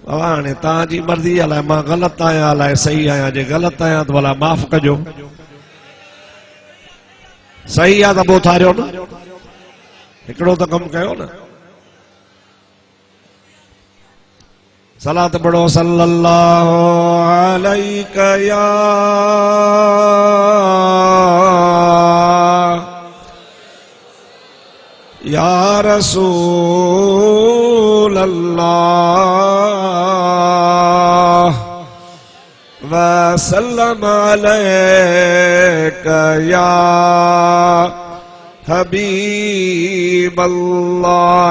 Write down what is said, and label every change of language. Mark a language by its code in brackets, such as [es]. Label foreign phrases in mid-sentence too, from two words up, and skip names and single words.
[sd] बाबा हाणे तव्हांजी मर्ज़ी अलाए मां ग़लति आहियां अलाए सही आहियां, जे ग़लति आहियां त भला माफ़ कजो, सही आहे त पोइ थारियो न, हिकिड़ो त कमु कयो न। सलात पढ़ो [ar] صلى الله عليك يا رسول الله وسلم عليك يا حبيب الله.